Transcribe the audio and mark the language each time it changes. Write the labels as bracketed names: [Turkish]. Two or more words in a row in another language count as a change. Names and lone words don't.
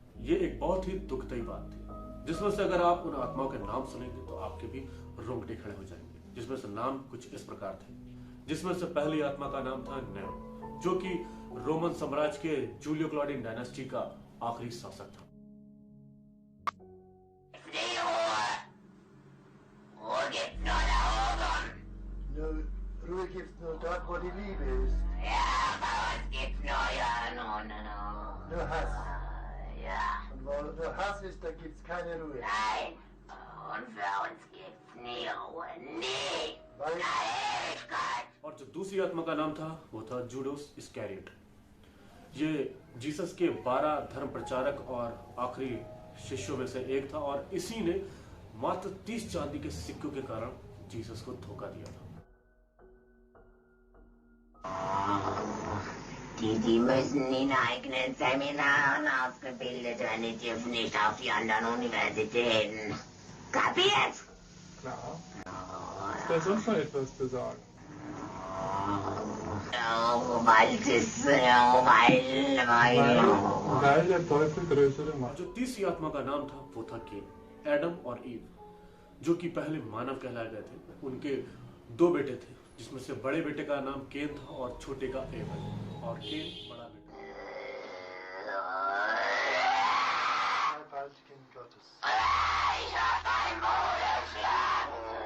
[Hindi] ये एक बहुत ही दुखदायी बात थी, जिसमें से अगर आप उन आत्माओं के नाम सुनेंगे तो आपके भी रोंगटे खड़े हो जाएंगे। जिसमें से नाम कुछ इस प्रकार थे। जिसमें से पहली आत्मा का नाम था नेरो, जो कि रोमन साम्राज्य के जूलियो क्लॉडियन डायनेस्टी का आखिरी शासक था। [German] Ruhe gibt's nur dort, wo die Liebe ist. Ja, bei uns gibt's nur Hass. Ja. Und wo nur Hass ist, da gibt's keine Ruhe. Nein. Und für uns gibt's nie Ruhe. Nie. Weil Ewigkeit. [Hindi] और जो दूसरी आत्मा का नाम था वो था जूडास इस्कैरियोट। ये जीसस के 12 धर्म प्रचारक और आखिरी शिष्यों में से एक था, और इसी ने मात्र 30 चांदी के सिक्कों के कारण जीसस को धोखा दिया था। [German] Die müssen in eigenen Seminaren ausgebildet werden, die dürfen nicht auf die anderen Universitäten. Kapiert? Klar. Hast du sonst noch etwas zu sagen? Weil der Teufel größere [Hindi] और [German] Macht. [Hindi] जो तीसरी आत्मा का नाम था वो था केन, एडम और ईव, जो कि पहले मानव कहलाए गए थे। उनके 2 बेटे थे, जिसमें से बड़े बेटे का नाम केन था और छोटे का एबल, और केन बड़ा बेटा। [German] Kind Gottes. Ich hab deinen Bruder geschlagen.